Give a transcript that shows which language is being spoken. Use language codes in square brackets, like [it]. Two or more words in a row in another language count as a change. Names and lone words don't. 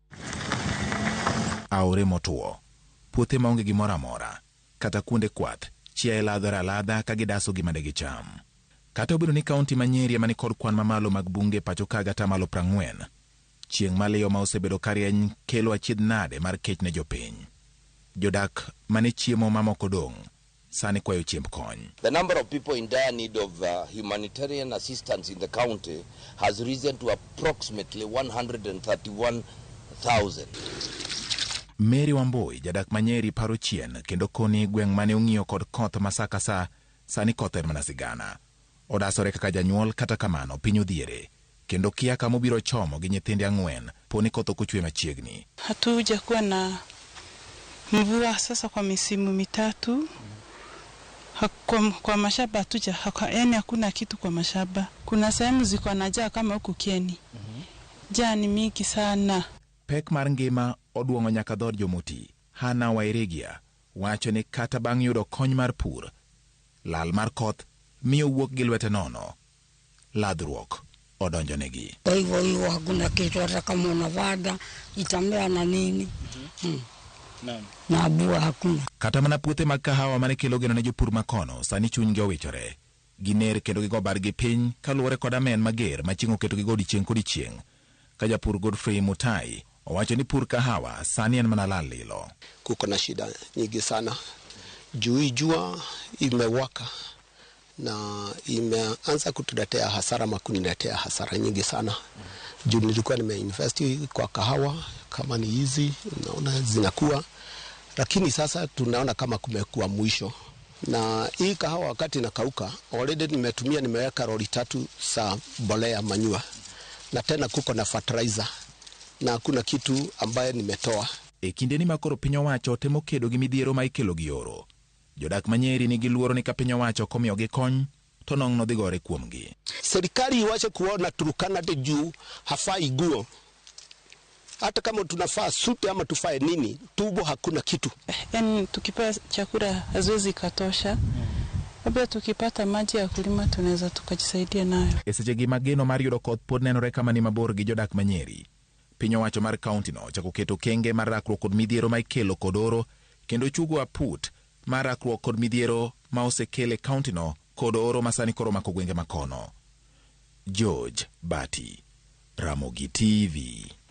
[luo] Aore motuo, puothe maonge gimoro amora, kata kuonde kwath chiaye ladha ka gidaso gima de gicham. Kata obedo ni kaunti Manyeri mani kod kwan mamalo mag bunge pacho kaga tamalo 40, chieng' maliyo ma osebedo karieny kelo achiedh nade mar kech ne jopiny. Jodak mane chiemo mamoko dong' sani kwayo chiemb kony. [en] The number of people in dire need of humanitarian assistance in the county has risen to approximately 131,000. [luo] Mary Wamboi, jadak Manyeri paro chien kendo koni gweng' mane ong'iyo kod koth masaka sa sani koth en mana sigana. Odasore kaka janyuol kata kamano piny odhiere kendo kia kama obiro chomo gi nyithinde 4 poni koth okuchwe machiegni. [sw] Hatuja kuwa na mvua sasa kwa misimu mitatu. Kwa mashamba hatuja, yani hakuna kitu kwa mashamba. Kuna sehemu ziko na jaa kama huku Kieni. Jaa ni mingi sana. [luo] Pek mar ngima oduongo nyaka dhod jomoti. Hana Wairegia wacho ni kata bang' yudo kony mar pur, lal mar koth miyo wuok gi lwete nono. Ladhruok odonjo negi. [sw] Kwa hivyo hakuna kitu hata kama unavada itamea na nini. Na bua hakuna. [luo] Kata mana puothe mag kahawa mane kelo geno ne jopur makono sani chunygi owichore. Giner kendo gigo bargi piny kaluwore kod amen mager machingo keto gigo odichieng' kod odichieng'. Ka japur Godfrey Mutai owacho ni pur kahawa sani en mana lal lilo. [sw] Kuko na shida nyingi sana. Jua imewaka na imeanza kutuletea hasara makuniletea hasara nyingi sana. Juu nilikuwa nimeinvest kwa kahawa kama ni hizi naona zinakuwa, lakini sasa tunaona kama kumekuwa mwisho. Na hii kahawa wakati inakauka already nimeweka lori 3 za mbolea manyua na tena kuko na fertilizer na kuna kitu ambaye nimetoa. [luo] E kinde ni makoro piny owacho temo kedo gi midhiero ma ikelo gi oro, jodak Manyeri nigi luoro ni ka piny owacho komiyo gi kony to nong' no dhi gore kuomgi. [sw] Serikali iwache kuona Turkana de juu hafai guo. Hata kama tunafaa suti ama tufae nini, tubo hakuna kitu. Yani tukipewa chakula haziwezi katosha. Labda tukipata maji ya kulima tunaweza tukajisaidia nayo. [luo] Esejegi mageno mar yudo koth pod nenore kama ni mabor gi jodak Manyeri. Piny owacho mar kaunti no chako keto kenge mar rakruok kod midhiero ma ikelo kod oro kendo chugo aput mar rakruok kod midhiero ma osekele kaunti no kod oro masani koro mako gwenge makono. George Bati, Ramogi TV.